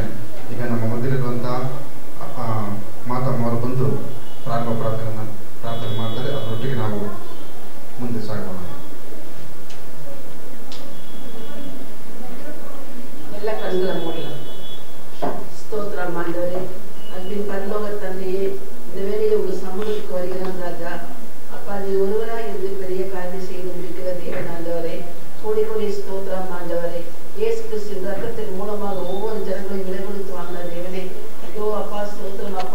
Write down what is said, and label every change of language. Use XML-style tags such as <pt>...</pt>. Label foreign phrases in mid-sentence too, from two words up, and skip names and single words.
<kn>ಈಗ ನಮ್ಮ ಮಧ್ಯಲ್ಲಿರುವಂಥ ಮಾತಮ್ಮವರು ಬಂದು ಪ್ರಾರ್ಥನೆ ಮಾಡ್ತಾರೆ. ಅದರೊಟ್ಟಿಗೆ ನಾವು ಮುಂದೆ ಸಾಗೋಣ. ಎಲ್ಲ ಕಣ್ಗಳ ಮೂಲ ಸ್ತೋತ್ರ ಮಾಡಿದವರೇ,</kn> <ta>அன்பின் பரலோக தந்தையே, இந்த வேலையை ஒரு சமூகத்துக்கு வருகிறோம் ராஜா. அப்பா, நீ ஒருவராக இருந்து பெரிய காரியம் செய்து முடிக்கிற தேவன் ஆண்டவரே, கோடி கோடி ஸ்தோத்திரம் ஆண்டவரே. இயேசு கிறிஸ்துவின் ரத்தத்தின் மூலமாக ஒவ்வொரு ஜனங்களையும் விலை கொடுத்து வாங்கின தேவனே, ஐயோ அப்பா ஸ்தோத்திரம் அப்பா.</ta>